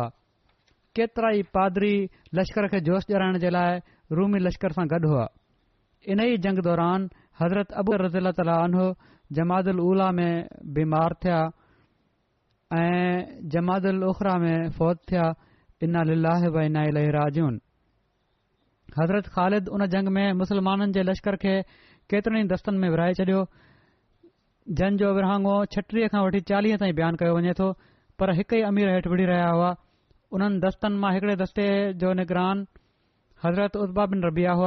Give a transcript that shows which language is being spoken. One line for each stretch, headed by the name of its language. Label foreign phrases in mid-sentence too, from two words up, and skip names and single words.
Sindhi: केतिरा ई पादरी लश्कर खे जोश ॾियाराइण जे लाइ रूमी लश्कर सां गॾु हुआ। इन ई जंग दौरान हज़रत अबू
Arabic: رضي تعالى عنه
Sindhi: जमादुल उला में बीमार थिया ऐं जमादुल उखरा में फ़ौत थिया।
Arabic: إنا لله وإنا إليه راجعون.
Sindhi: हज़रत ख़ालिद उन जंग में मुसलमाननि जे लश्कर खे केतिरनि ई दस्तनि में विरहाए छॾियो, जन जो विरहाङो 36 खां वठी 40 ताईं बयानु कयो वञे थो, पर हिक ई अमीर हेठि विढ़ी रहिया हुआ। उन्हनि दस्तनि मां हिकिड़े दस्ते जो निगरान हज़रत उतबा बिन रबिया हुआ।